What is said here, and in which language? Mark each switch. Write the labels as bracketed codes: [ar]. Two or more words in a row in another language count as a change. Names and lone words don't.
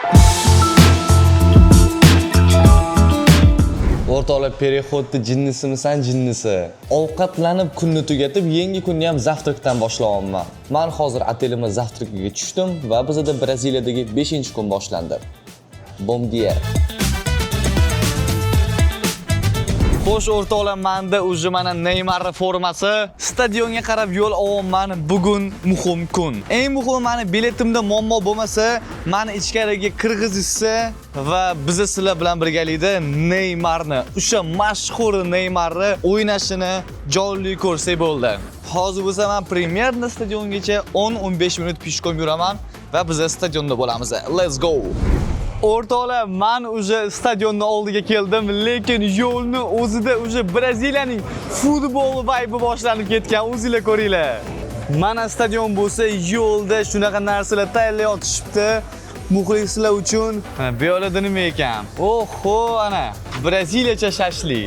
[uz] O'rtoqlar, perehodni jinnisisan jinnisi. Ovqatlanib kunni tugatib, yangi kunni ham zavtrikdan boshlayapman. Men hozir otelimga zavtrikiga tushdim va bizda Braziliyadagi 5-kun boshlandi. [pt] Bom dia. [uz] Xo'sh o'rtoqlar, menda o'zi mana Neymar formasi. Stadionga qarab yo'l olyapman. Bugun muhim kun. Eng muhimi, meni biletimda muammo bo'lmasa, meni ichkariga kirgizishsa va biz sizlar bilan birgalikda Neymarni, o'sha mashhur Neymarni o'ynashini jonli ko'rsak bo'ldi. Hozir bo'lsa men Premyerni stadiongacha 10-15 minut pishkom yuraman va biz stadionda bo'lamiz. [en] Let's go. [uz] O'rtoqlar, men o'sha stadionning oldiga keldim, lekin yo'lni o'zida o'sha Braziliyaning futbol vibe boshlanib ketgan, o'zingizlar ko'ringlar. Mana stadion bo'lsa, yo'lda shunaqa narsalar tayyorlab yotishibdi. muxlislar uchun bu yoqda nima ekan? Oho, ana Braziliyacha shashlik.